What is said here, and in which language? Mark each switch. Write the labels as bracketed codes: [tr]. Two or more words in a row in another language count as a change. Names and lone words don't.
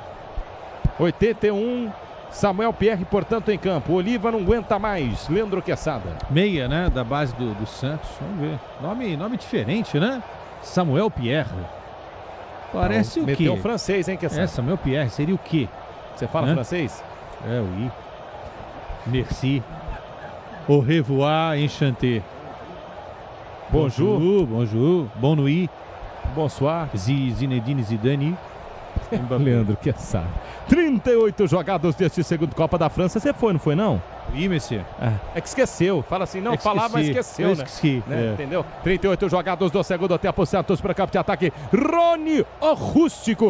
[pt] 81, Samuel Pierre, portanto, em campo. Oliva não aguenta mais. Leandro Quesada. Meia, né? Da base do Santos. Vamos ver. Nome diferente, né? Samuel Pierre. Parece o quê? Meteu francês, hein, Quesada? Samuel Pierre. Seria o quê? Você fala francês? [fr] Oui. Merci. Au revoir, enchanté. Bonjour. Bonne nuit. Bonsoir. Zinedine Zidane. [pt] Leandro Quesada. 38 jogados deste segundo Copa da França. Você foi, não foi não? Ih, Messias. É que esqueceu. Fala assim, não, falava, mas esqueceu, eu esqueci. Né? Entendeu? 38 jogados do segundo tempo. Santos para campo de ataque. Rony, o Rústico.